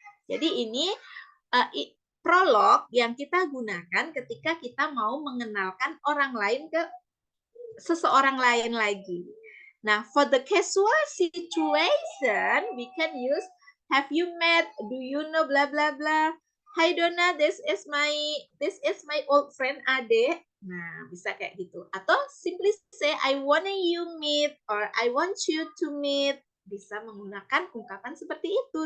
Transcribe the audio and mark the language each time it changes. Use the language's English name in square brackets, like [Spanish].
[Indonesian] Jadi ini prolog yang kita gunakan ketika kita mau mengenalkan orang lain ke seseorang lain lagi. Nah, [English] for the casual situation, we can use have you met, do you know, blah blah blah. Hi Donna, this is my old friend Ade. [Indonesian] Nah, bisa kayak gitu. Atau [English] simply say I want you meet or I want you to meet. [Indonesian] Bisa menggunakan ungkapan seperti itu.